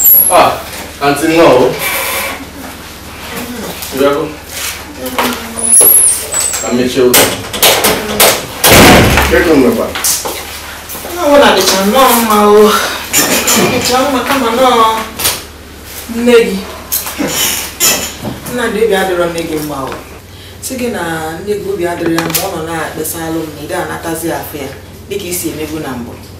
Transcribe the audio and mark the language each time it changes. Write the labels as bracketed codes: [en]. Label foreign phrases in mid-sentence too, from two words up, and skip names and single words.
[en] Ah, Auntie, no. You are good. I met you. Get on the back. [ig] Ọ bụla dịcha nnọọ mma o. Dịcha mma kama nọọ nne gị. Nnamdị obi adịrọ nne gị mma o. Sị gị na nne gị obi adịrọ ya mgbe ọ nọ na-akpesa alụ m na ị ga-anatazi afọ ya dịka i si emegbu na mbụ.